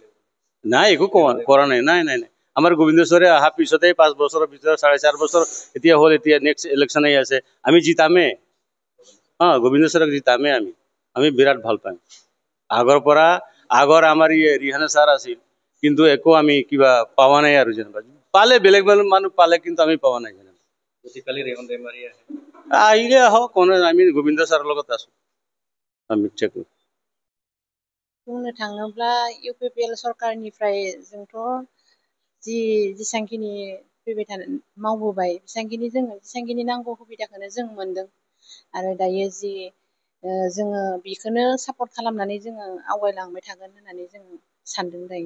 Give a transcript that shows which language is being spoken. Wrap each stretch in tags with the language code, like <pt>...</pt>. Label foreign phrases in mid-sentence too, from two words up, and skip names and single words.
<as>নাই একো কৰা নাই নাই নাই নাই আমাৰ গোবিন্দ ছাৰে অহাৰ পিছতে 5 বছৰৰ ভিতৰত 4.5 বছৰ এতিয়া হ'ল এতিয়া</as> <en>next election</en> <as>আহি আছে আমি জিতামে গোবিন্দ ছাৰক জিতামে আমি বিৰাট ভাল পাম আগৰ আমাৰ ৰিহানা ছাৰ আছিল কিন্তু একো আমি কিবা পাৱা নাই আৰু যেনিবা পালে বেলেগ মানুহ পালে কিন্তু আমি পাৱা নাই যেনিবা গতিকালি ৰেহন दैमारी আহিলে আহক আমি গোবিন্দ ছাৰৰ লগত আছো আমি চেক</as> <brx>बुंनो थाङोब्ला इउपिपिएल सरकारनिफ्राय जोंथ' जेसांखिनि फैबाय थानाय मावबोबाय जेसांखिनि नांगौ सुबिदाखौनो जों मोनदों आरो दायो जोङो बेखौनो सापर्ट खालामनानै जोङो आवगायलांबाय थागोन होननानै जों सानदों दायो</brx>